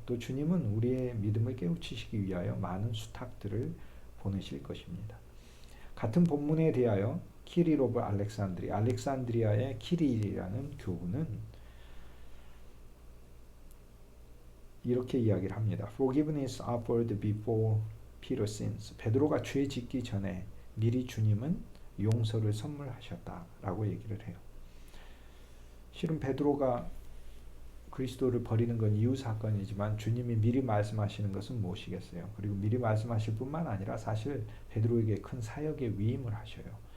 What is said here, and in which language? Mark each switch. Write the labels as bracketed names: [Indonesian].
[Korean] 또 주님은 우리의 믿음을 깨우치시기 위하여 많은 수탁들을 보내실 것입니다. 같은 본문에 대하여 키릴 오브 알렉산드리아의 키릴이라는 교부는 이렇게 이야기를 합니다. [English] Forgiveness offered before Peter's sins. [Korean] 베드로가 죄 짓기 전에 미리 주님은 용서를 선물하셨다라고 얘기를 해요. 실은 베드로가 그리스도를 버리는 건 이후 사건이지만 주님이 미리 말씀하시는 것은 무엇이겠어요? 그리고 미리 말씀하실 뿐만 아니라 사실 베드로에게 큰 사역의 위임을 하셔요.